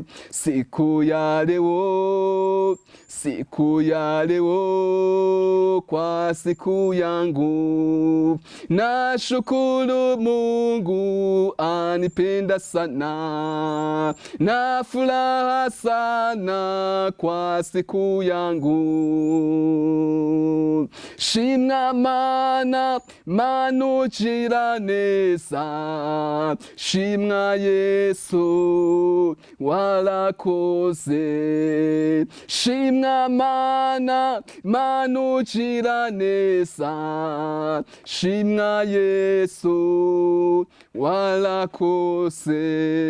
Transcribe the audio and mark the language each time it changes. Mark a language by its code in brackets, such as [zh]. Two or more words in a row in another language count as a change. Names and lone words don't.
[sw] Siku ya leo kwa siku yangu, nashukuru Mungu anipenda sana, na furaha sana kwa siku yangu. [rw] Shimwa Mana, Mana ugira neza, shimwa Yesu warakoze. Shimwa Mana, Mana ugira neza, shimwa Yesu warakoze.